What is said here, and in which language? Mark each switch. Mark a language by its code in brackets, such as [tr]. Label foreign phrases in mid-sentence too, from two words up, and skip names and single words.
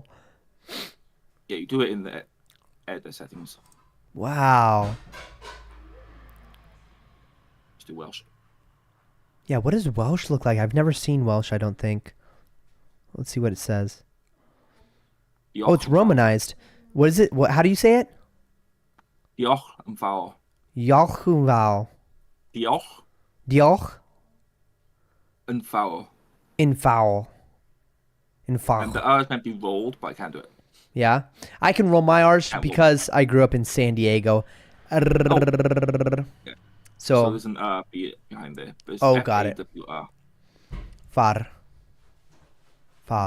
[en] Yeah, you do it in the editor settings. Wow. Just do Welsh. Yeah, what does Welsh look like? I've never seen Welsh, I don't think. Let's see what it says. Oh, it's Romanized. What is it? What? How do you say it? [cy] Diolch yn fawr. Yalchuval. Diolch Diolch yn fawr. [en] in foul. In And foul. the R is meant to be rolled, but I can't do it. Yeah. I can roll my R's Can't roll. because I grew up in San Diego. Yeah. So So, there's an R behind there. But it's Oh, got it. F-A-W-R. far. Far.